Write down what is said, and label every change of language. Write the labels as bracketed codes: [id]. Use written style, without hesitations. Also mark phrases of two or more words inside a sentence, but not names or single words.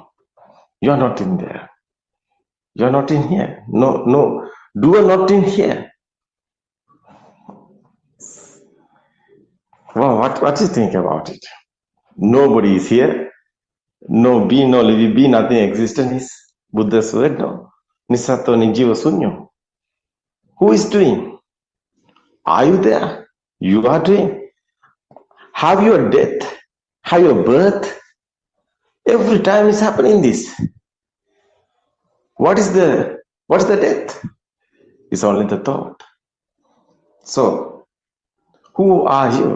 [en] You are not in there. You are not in here. No. Doer not in here. Well, what do you think about it? Nobody is here. No be, no live, be, nothing existent is Buddha's word, no? [pi] Nisato nijiva sunyo. [en] Who is doing? Are you there? You are doing. Have your death, have your birth. Every time is happening this. What is the death? It's only the thought. So, who are you?